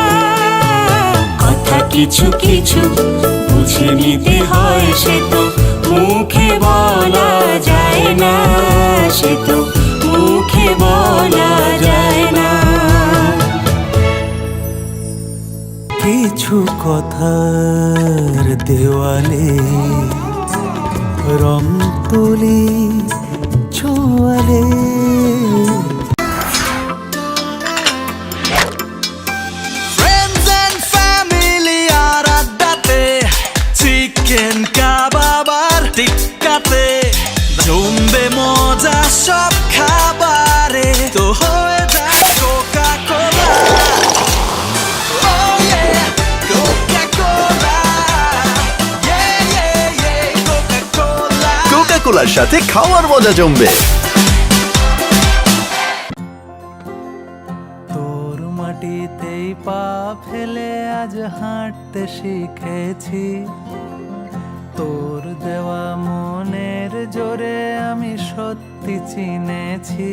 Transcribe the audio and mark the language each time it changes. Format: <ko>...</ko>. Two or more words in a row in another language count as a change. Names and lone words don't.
<bn>কথা কিছু কিছু বুঝে নিতে হয়, সে তো মুখে বলা যায় না, সে তো মুখে বলা যায় না। কিছু কথার দেওয়ালে রং তুলি ছোঁয়ালে,</bn> <en>Friends and family</en> <bn>আর আড্ডাতে, চিকেন কাবাব আর টিক্কাতে, জমবে মজা সব খাবারে, তো হয়ে যায় কোকা কোলা।</bn> <en>Oh yeah, Coca-Cola. Yeah, yeah, yeah, Coca-Cola.</en> <bn>কোকা কোলার সাথে খাওয়ার মজা জমবে। তোর মাটিতেই পা ফেলে আজ হাঁটতে শিখেছি, তোর দেওয়া মনের জোরে আমি সত্যি চিনেছি।</bn>